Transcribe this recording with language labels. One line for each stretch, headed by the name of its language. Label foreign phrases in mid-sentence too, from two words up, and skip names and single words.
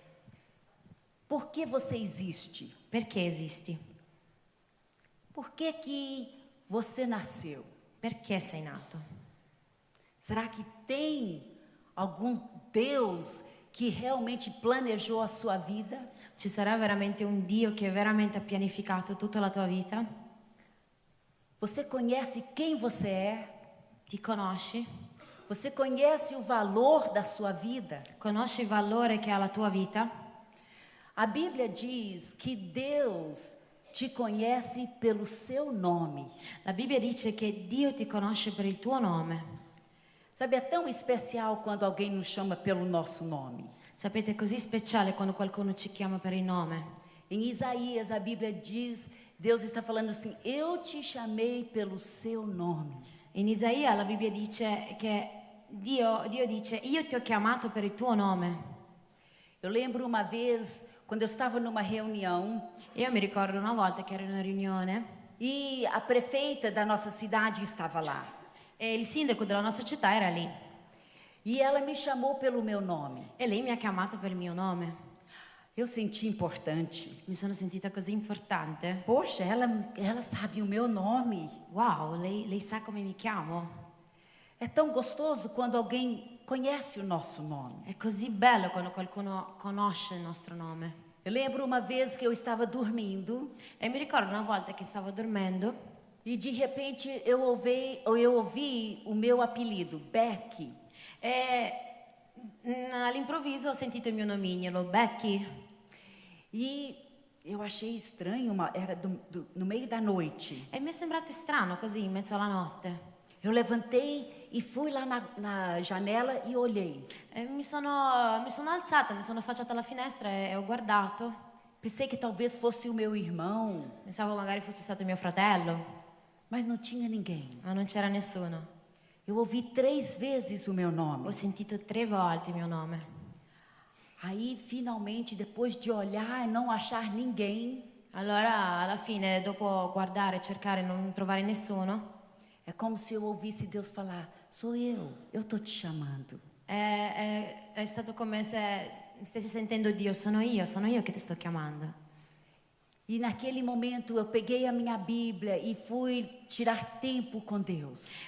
Portuguese: Por que você existe?
Italian: Perché esisti?
Portuguese: Por que você nasceu?
Italian: Perché sei nato?
Portuguese: Será que tem algum Deus que realmente planejou a sua vida?
Italian: Ci sarà veramente un Dio che veramente ha pianificato tutta la tua vita?
Portuguese: Você conhece quem você é?
Italian: Ti conosci?
Portuguese: Você conhece o valor da sua vida?
Italian: Conosci il valore che ha la tua vita?
Portuguese: A Bíblia diz que Deus te conhece pelo seu nome.
Italian: La Bibbia dice che Dio ti conosce per il tuo nome.
Portuguese: Sabe, é tão especial quando alguém nos chama pelo nosso nome.
Italian: Sapete, è così speciale quando qualcuno ci chiama per il nome.
Portuguese: Em Isaías, a Bíblia diz, Deus está falando assim, eu te chamei pelo seu nome.
Italian: In Isaia la Bibbia dice che Dio dice, io ti ho chiamato per il tuo nome.
Portuguese: Eu lembro uma vez, quando eu estava numa reunião,
Italian: Io mi ricordo una volta che ero in una riunione
Portuguese: e a prefeita da nossa cidade estava lá.
Italian: e il sindaco della nostra città era lì.
Portuguese: E ela me chamou pelo meu nome.
Italian: E lei mi ha chiamato per il mio nome.
Portuguese: Eu senti importante.
Italian: Mi sono sentita così importante.
Portuguese: Poxa, ela sabe o meu nome.
Italian: Wow, lei sa come mi chiamo.
Portuguese: É tão gostoso quando alguém conhece o nosso nome.
Italian: È così bello quando qualcuno conosce il nostro nome.
Portuguese: Eu lembro uma vez que eu estava dormindo
Italian: E mi ricordo una volta che stavo dormendo
Portuguese: e de repente eu ouvi o meu apelido, Becky.
Italian: e all'improvviso ho sentito il mio nomignolo, Becky.
Portuguese: E eu achei estranho, era no meio da noite.
Italian: E mi è sembrato strano così, in mezzo alla notte.
Portuguese: Eu levantei e fui lá na janela e olhei.
Italian: E mi sono alzata, mi sono affacciata alla finestra e ho guardato.
Portuguese: Pensei que talvez fosse o meu irmão,
Italian: Pensavo magari fosse stato mio fratello,
Portuguese: mas não tinha ninguém.
Italian: ma non c'era nessuno.
Portuguese: Eu ouvi 3 vezes o meu
Italian: Ho nome. sentito 3 volte il mio nome.
Portuguese: Aí, finalmente, depois de olhar e não achar ninguém,
Italian: Allora, alla fine, dopo guardare e cercare e non trovare nessuno,
Portuguese: é como se eu ouvisse Deus falar: sou eu tô te chamando.
Italian: è stato come se stessi sentendo Dio, sono io che ti sto chiamando.
Portuguese: E naquele momento eu peguei a minha Bíblia e fui tirar tempo com Deus.